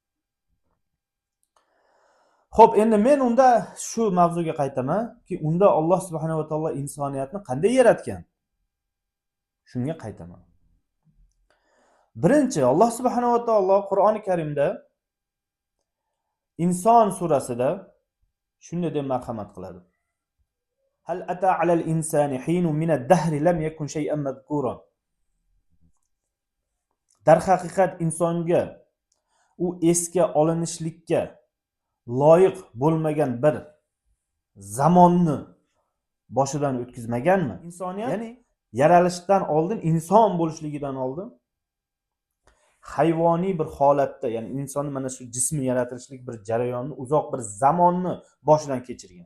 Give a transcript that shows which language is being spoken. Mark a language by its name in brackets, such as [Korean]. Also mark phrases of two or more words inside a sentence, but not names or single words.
[Uzbek] Xo'p, endi men unda shu mavzuga qaytaman-ki, unda Alloh [Arabic] سبحانه وتعالى [Uzbek] insoniyatni qanday yaratgan? Shunga qaytaman. Birinchi, Alloh [Arabic] سبحانه وتعالى [Uzbek] Qur'oni Karimda Inson surasida shunday deb marhamat qiladi. [Arabic] هل أتى على الإنسان حين من الدهر لم يكن شيئا مذكورا. [Uzbek] Dar haqiqat insonga u esga olinishlikka loyiq bo'lmagan bir zamonni boshidan o'tkazmaganmi? Insoniyat, ya'ni yaralishdan oldin, inson bo'lishligidan oldin hayvoniy bir holatda, ya'ni insonni mana shu jismi yaratilishlik bir jarayonni, uzoq bir zamonni boshidan kechirgan.